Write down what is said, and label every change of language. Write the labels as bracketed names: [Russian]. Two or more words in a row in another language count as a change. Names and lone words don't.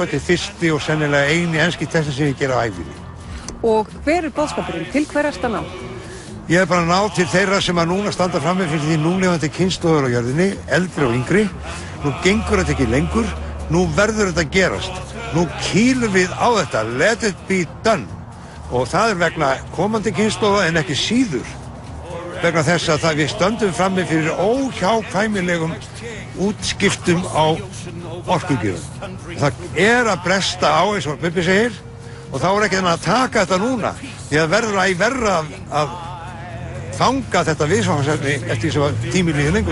[Icelandic] Þetta er fyrsti og sennilega eini enski texti sem ég gera á ævinni. Og hver er boðskapurinn? Til hver ertu að ná? Ég bara ná til þeirra sem að núna standa frammi fyrir því núlifandi kynslóðir á jörðinni, eldri og yngri. Nú gengur þetta ekki lengur, nú verður þetta gerast. Nú kýlum við á þetta, [English] let it be done. [Icelandic] Og það er vegna komandi kynslóða en ekki síður. Vegna þess að við stöndum frammi fyrir óhjákvæmilegum útskiptum á orkugjöfum. Það að bresta á eins og Bubbi segir og þá ekki að taka þetta núna því að verður æ verra að fanga þetta viðfangsefni eftir því sem tíminn líður lengur.